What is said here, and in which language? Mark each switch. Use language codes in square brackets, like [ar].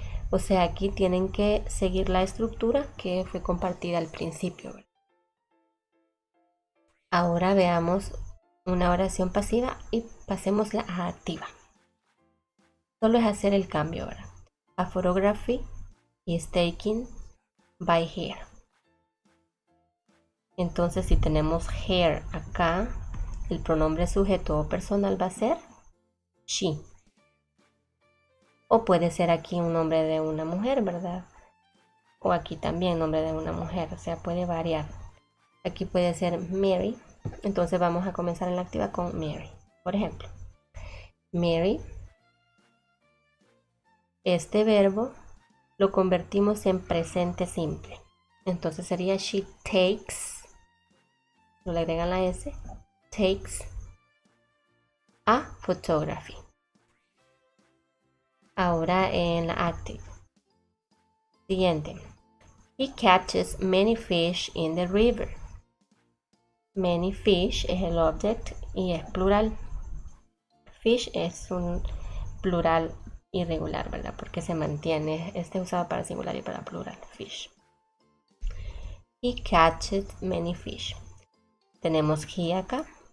[es] O sea, aquí tienen que seguir la estructura que fue compartida al principio. Ahora veamos una oración pasiva y pasémosla a activa. Solo es hacer el cambio ahora. [en] A photography is taken by her. [es] Entonces, si tenemos her acá, el pronombre sujeto o personal va a ser she. O puede ser aquí un nombre de una mujer, ¿verdad? O aquí también nombre de una mujer, o sea, puede variar. Aquí puede ser Mary. Entonces vamos a comenzar en la activa con Mary. Por ejemplo, Mary. Este verbo lo convertimos en presente simple. Entonces sería [en] she takes. [es] No le agregan la S. [en] Takes a photography. [es] Ahora en la active. Siguiente. [en] He catches many fish in the river. [es] Many fish es el object y es plural. Fish es un plural irregular, ¿verdad? Porque se mantiene. Este es usado para singular y para plural. Fish. [en] He catches many fish. [es] Tenemos he acá.